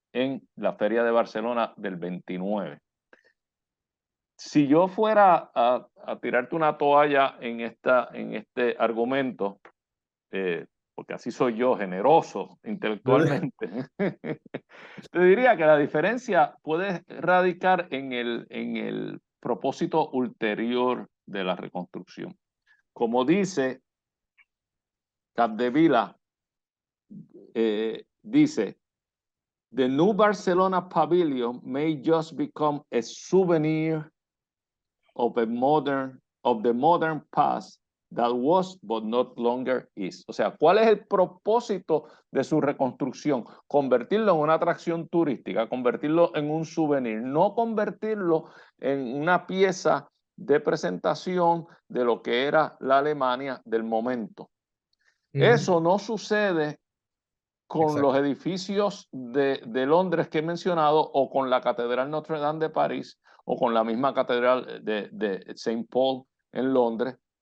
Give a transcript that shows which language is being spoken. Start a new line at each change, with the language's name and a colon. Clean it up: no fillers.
Spanish: en la Feria de Barcelona del 29. Si yo fuera a tirarte una toalla en este argumento, porque así soy yo, generoso intelectualmente, te diría que la diferencia puede radicar en el propósito ulterior de la reconstrucción. Como dice Capdevila, dice,
English: the new Barcelona Pavilion may just become a souvenir of the modern past that was but not longer is.
Spanish: O sea, ¿cuál es el propósito de su reconstrucción? Convertirlo en una atracción turística, convertirlo en un souvenir, no convertirlo en una pieza de presentación de lo que era la Alemania del momento. Eso no sucede con los edificios de Londres que he mencionado, o con la Catedral Notre Dame de París, o con la misma Catedral de Saint Paul en Londres.